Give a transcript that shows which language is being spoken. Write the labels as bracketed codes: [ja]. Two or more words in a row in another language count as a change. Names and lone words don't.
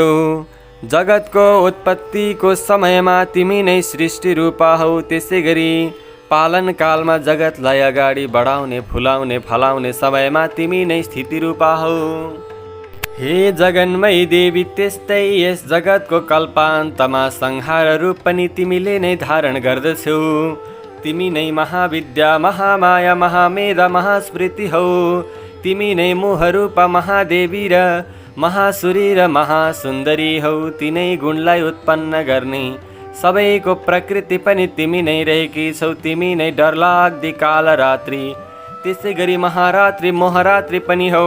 [ne] जगतको उत्पत्तिको समयमा तिमी नै सृष्टि रूपा हौ, त्यसै गरी पालन कालमा जगतलाई अगाडि बढाउने, फुलाउने, फलाउने समयमा तिमी नै स्थिति रूपा हौ। हे जगन्मयी देवी, त्यस्तै यस जगतको कल्पान्तमा संहार रूप पनि तिमीले नै धारण गर्दछौ। तिमी नै महाविद्या, महामाया, महामेधा, महास्मृति हौ। तिमी नै मोहरूपा महादेवी र महासुरी र महासुन्दरी हौ। तिनै गुणलाई उत्पन्न गर्ने सबैको प्रकृति पनि तिमी नै रहेकी छौ। तिमी नै डरलाग्दी कालरात्रि, त्यसै गरी महारात्रि, मोहरात्रि पनि हौ।